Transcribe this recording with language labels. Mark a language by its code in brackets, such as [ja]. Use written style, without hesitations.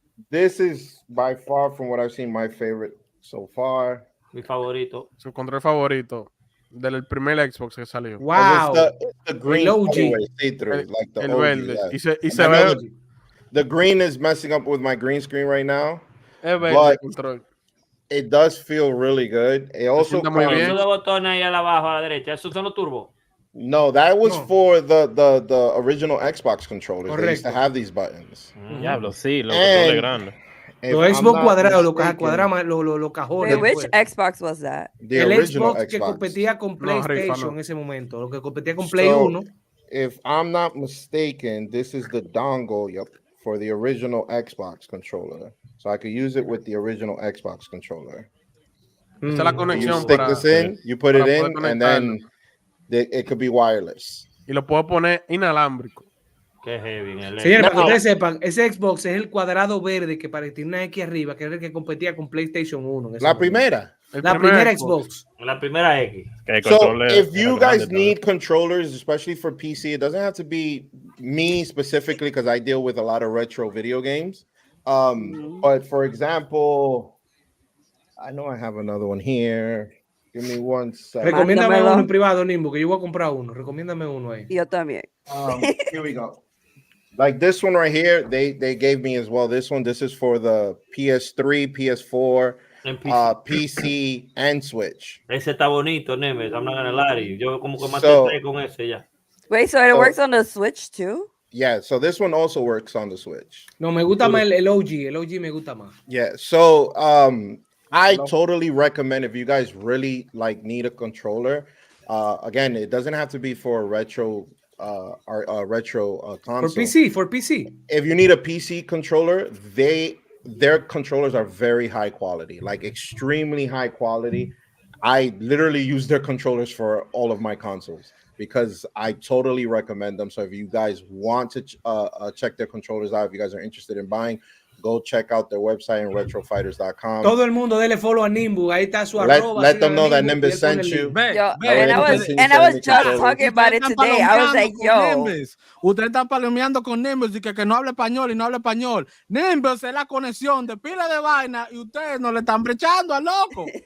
[en] This is by far from what I've seen my favorite so far. [es] Mi favorito. Su control favorito del primer Xbox que salió. Wow. [en] The green see-through, like the [es] el [en] OG, [es] verde. [en] yeah. [es] Y se ve. [en] The green is messing up with my green screen right now. [es] Es verde el control. [en] It does feel really good. It also [es] Esos dos botones ahí abajo a la derecha, esos son los turbos. [en] No, that was for the original Xbox controllers. [es] Correcto. [en] They used to have these buttons. [es] Diablo, sí, los controles grandes. Los Xbox cuadrados, los cajones. [en] Which Xbox was that? [es] El Xbox que competía con PlayStation en ese momento, lo que competía con Play 1. [en] If I'm not mistaken, this is the dongle, for the original Xbox controller. So I could use it with the original Xbox controller. [es] Esta es la conexión. [en] You stick this in, you put it in, and then it could be wireless. [es] Y lo puedo poner inalámbrico. Qué heavy. Señores, para que ustedes sepan, ese Xbox es el cuadrado verde que tiene una X arriba, que es el que competía con PlayStation 1. La primera. La primera Xbox. La primera X. [en] So if you guys need controllers, especially for PC, it doesn't have to be me specifically because I deal with a lot of retro video games. But for example, I know I have another one here. Give me one second. [es] Recomiéndame uno en privado, Nimbo, que yo voy a comprar uno. Recomiéndame uno ahí. Yo también. [en] Here we go. Like this one right here, they gave me as well. This is for the PS3, PS4, PC, and Switch. [es] Ese está bonito, Nemes. [en] I'm not gonna lie to you. [es] Yo como que maté con ese ya. [en] Wait, so it works on the Switch too? Yeah, so this one also works on the Switch. [es] No, me gusta más el OG. El OG me gusta más. [en] Yeah, so I totally recommend if you guys really need a controller. Again, it doesn't have to be for a retro console. For PC. If you need a PC controller, their controllers are very high quality, like extremely high quality. I literally use their controllers for all of my consoles because I totally recommend them. So if you guys want to check their controllers out, if you guys are interested in buying, go check out their website in retrofighters.com. [es] Todo el mundo dele follow a Nimbu. Ahí está su arroba. [en] Let them know that Nimbus sent you. And I was just talking about it today. I was like, yo. [es] Ustedes están palomeando con Nimbus y que no habla español y no habla español. Nimbus es la conexión de pila de vaina y ustedes no le están brechando al loco.